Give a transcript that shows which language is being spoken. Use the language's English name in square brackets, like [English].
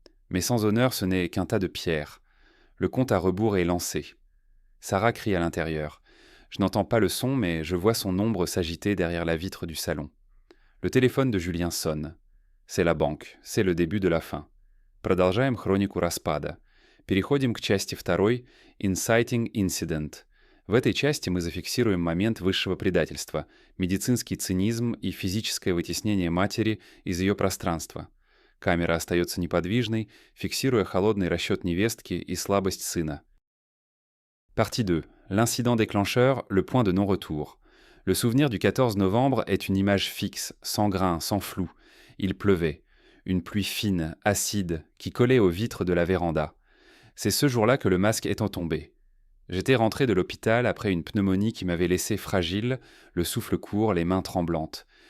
[French] Mais sans honneur, ce n'est qu'un tas de pierres. Le compte à rebours est lancé. Sarah crie à l'intérieur. Je n'entends pas le son, mais je vois son ombre s'agiter derrière la vitre du salon. Le téléphone de Julien sonne. C'est la banque, c'est le début de la fin. [Russian] Продолжаем хронику распада. Переходим к части второй «Inciting Incident». В этой части мы зафиксируем момент высшего предательства, медицинский цинизм и физическое вытеснение матери из ее пространства. Камера остается неподвижной, фиксируя холодный расчет невестки и слабость сына. [French] Partie 2. L'incident déclencheur, le point de non-retour. Le souvenir du 14 novembre est une image fixe, sans grain, sans flou. Il pleuvait. Une pluie fine, acide, qui collait aux vitres de la véranda. C'est ce jour-là que le masque étant tombé. J'étais rentré de l'hôpital après une pneumonie qui m'avait laissé fragile, le souffle court, les mains tremblantes.